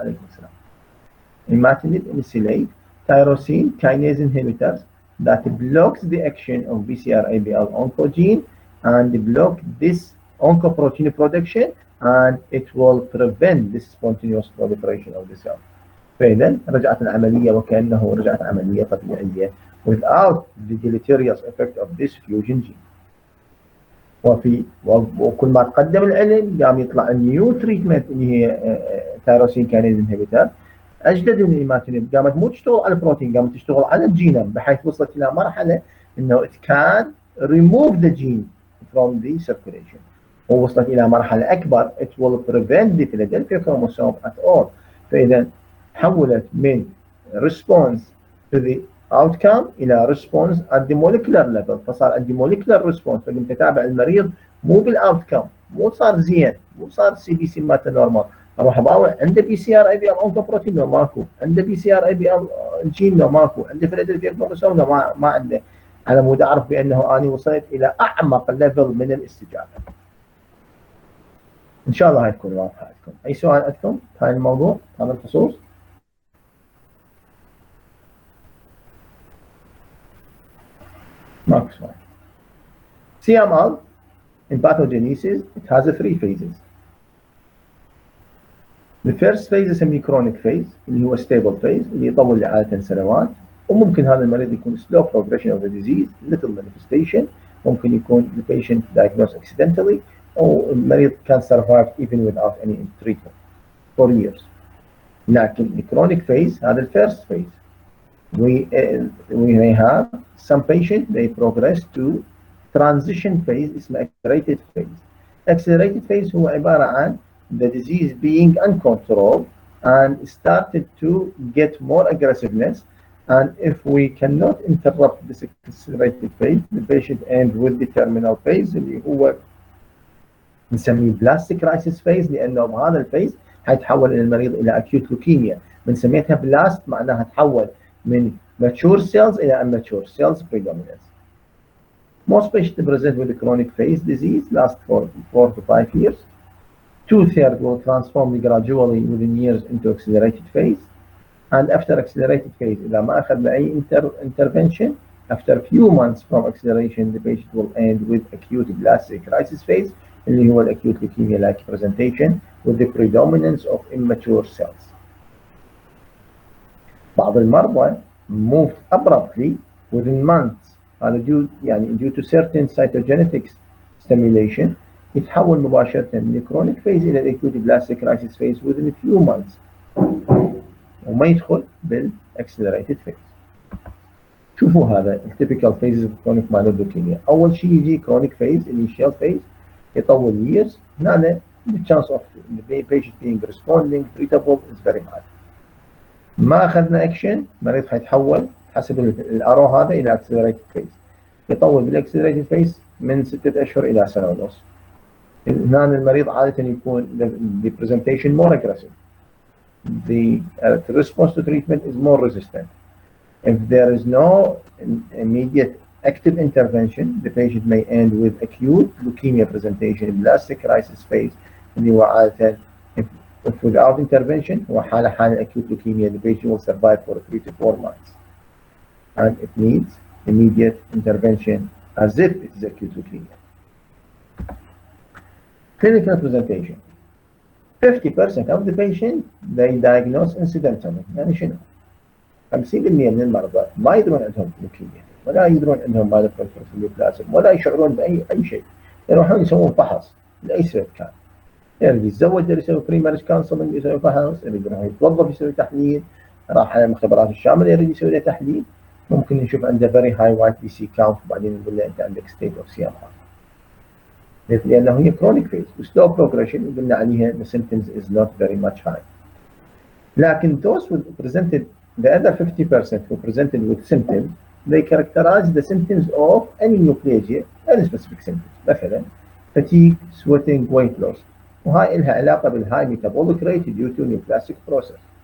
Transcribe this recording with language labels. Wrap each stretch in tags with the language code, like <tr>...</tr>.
<ar>عليكم السلام.</ar> <en>Imatinib mesylate tyrosine kinase inhibitors that blocks the action of BCR-ABL oncogene and block this oncoprotein production, and it will prevent this spontaneous proliferation of the cell.</en> <ar>فإذا رجعت العملية وكأنه رجعت عملية طبيعية</ar> <en>without the deleterious effect of this fusion gene.</en> <ar>وكل ما تقدم العلم قام يطلع النيو تريتمنت اللي هي تايروسين كاينيز انهبيتر اجدد من الايماتينيب، قامت مو تشتغل على البروتين، قامت تشتغل على الجينوم، بحيث وصلت الى مرحله انه</ar> <en>it can remove the gene from the circulation،</en> <ar>ووصلت الى مرحله اكبر</ar> <en>it will prevent the Philadelphia chromosome at all.</en> <ar>فاذا حولت من response to the outcome الى</ar> <en>response at the molecular level،</en> <ar>فصار عندي molecular response، فقمت اتابع المريض مو بالاوتكم، مو صار زين، مو صار سي بي سي مالته نورمال، اروح اباوع عنده بي سي ار اي بي ال اونكوبروتين لو ماكو، عنده بي سي ار اي بي ال جين لو ماكو، عنده فيلادلفيا كروموسوم لو ما عنده، على مود اعرف بانه اني وصلت الى اعمق ليفل من الاستجابه. ان شاء الله هاي تكون واضحه عندكم. اي سؤال عندكم في هاي الموضوع هذا الخصوص؟ ماكو سؤال.</ar> <en>CMR in pathogenesis it has 3 phases. The first phase اسميه chronic phase اللي هو stable phase</en> <ar>اللي يطول عادة سنوات، وممكن هذا المريض يكون</ar> <en>slow progression of the disease, little manifestation، ممكن يكون the patient diagnosed accidentally أو المريض can survive even without any treatment for years. لكن the chronic phase هذا first phase. We may have some patients they progress to transition phase اسمه accelerated phase. Accelerated phase هو عبارة عن the disease being uncontrolled and started to get more aggressiveness, and if we cannot interrupt this accelerated phase the patient ends with the terminal phase</en> <ar>اللي هو نسميه بلاستيك كرايسيس فيز، لانه بهذا الفيز حيتحول المريض الى</ar> <en>acute leukemia.</en> <ar>من سميتها بلاست معناها تحول من mature cells الى immature cells predominance.</ar> <en>Most patients present with the chronic phase disease last for 4 to 5 years. 2/3 will transform gradually within years into accelerated phase, and after accelerated phase</en> <ar>إذا ما أخذنا أي</ar> <en>intervention after few months from acceleration the patient will end with acute blastic crisis phase اللي هو acute leukemia like presentation with the predominance of immature cells.</en> <ar>بعض المرضى</ar> <en>moved abruptly within months</en> <ar>هذا</ar> <en>due to certain cytogenetics stimulation</en> <ar>يتحول مباشرة من الكرونيك فيز إلى الأكيوت بلاستيك كرايسيس فيز</ar> <en>within a few months</en> <ar>وما يدخل بالأكسلريتد فيز. شوفوا هذا التيبيكال فيزز اوف كرونيك مايلويد لوكيميا. أول شيء يجي</ar> <en>Chronic phase initial phase يطول years، هنا the chance of the patient being responding treatable is very high.</en> <ar>ما أخذنا أكشن مريض حيتحول حسب الأرو هذا إلى أكسلريتد فيز، يطول بالأكسلريتد فيز من 6 أشهر إلى سنة ونص. هنا المريض عادة يكون</ar> <en>the presentation more aggressive. The response to treatment is more resistant. If there is no immediate active intervention, the patient may end with acute leukemia presentation in blastic crisis phase اللي هو عادة if without intervention هو حالة acute leukemia the patient will survive for 3 to 4 months and it needs immediate intervention as if it is acute leukemia. Clinical presentation. 50% of the patient they diagnose incidentally.</en> <ar>يعني شنو؟ 50% من المرضى ما يدرون عندهم لوكيميا ولا يدرون عندهم مايلوبروليفريتيف نيوبلازم ولا يشعرون بأي شيء. يروحون يسوون فحص لأي سبب كان. يريد يتزوج يسوي بري مارج كونسلنج يسوي فحص، يريد يروح يتوظف يسوي تحليل، راح على المختبرات الشاملة يريد يسوي له تحليل، ممكن نشوف عنده</ar> <en>very high white BC count</en> <ar>وبعدين نقول له أنت عندك</ar> <en>state of CMR. لأنه هي chronic phase وslow progression وقلنا عليها the symptoms is not very much high. لكن those who presented the other 50% who presented with symptoms they characterize the symptoms of any neoplasia any specific symptoms مثلا fatigue, sweating, weight loss</en> <ar>وهاي لها علاقة</ar> <en>بالهاي metabolic rate due to neoplastic process.</en>